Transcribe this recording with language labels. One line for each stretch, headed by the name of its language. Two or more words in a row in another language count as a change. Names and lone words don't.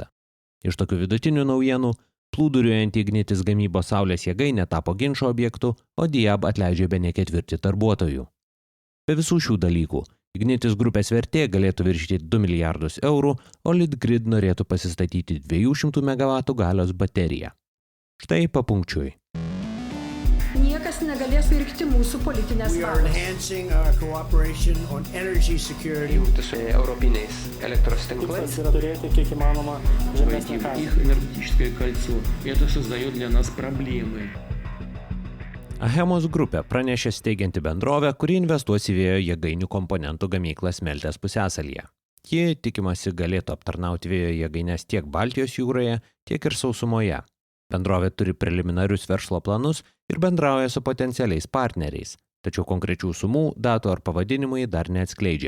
Lithuanian: Iš tokių vidutinių naujienų, plūduriuojant Ignitis gamybos saulės jėgainė tapo ginčo objektu, o Diab atleidžia bene 1/4 darbuotojų. Be visų šių dalykų, Ignitis grupės vertė galėtų viršyti 2 milijardus eurų, o Litgrid norėtų pasistatyti 200 MW galios bateriją. Štai papunkčiui. Niekas negalės virkti mūsų politinės
English: We are
Lithuanian: valios.
English: enhancing our cooperation on energy security.
Lithuanian: Jungti su europiniais elektros tinklais. Tikslas yra turėti kiek įmanoma žemesnį
Russian: Войти в
Lithuanian: kainą.
Russian: их энергетическое кольцо. Это создает для нас проблемы.
Lithuanian: Achemos grupė pranešė steigianti bendrovę, kuri investuos į vėjo jėgainių komponentų gamyklą Smeltės pusiasalyje. Ji, tikimasi, galėtų aptarnauti vėjo jėgaines tiek Baltijos jūroje, tiek ir sausumoje. Bendrovė turi preliminarius verslo planus ir bendrauja su potencialiais partneriais, tačiau konkrečių sumų, datų ar pavadinimai dar neatskleidžia.